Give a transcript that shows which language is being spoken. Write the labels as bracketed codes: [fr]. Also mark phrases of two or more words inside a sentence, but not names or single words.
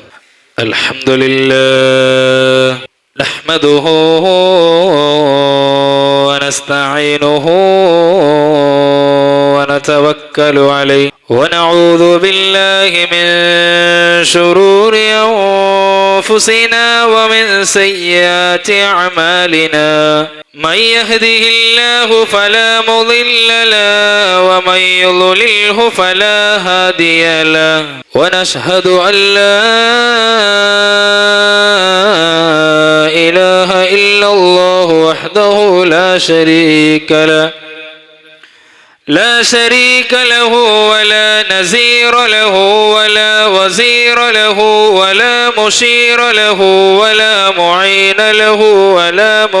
[ar] الحمد لله نحمده ونستعينه ونتوكل عليه ونعوذ بالله من شرور أنفسنا ومن سيئات أعمالنا. من يهده الله فلا مضل له ومن يضلله فلا هادي له ونشهد أن لا إله إلا الله وحده لا شريك له ولا نزير له ولا وزير له ولا مشير له ولا معين له ولا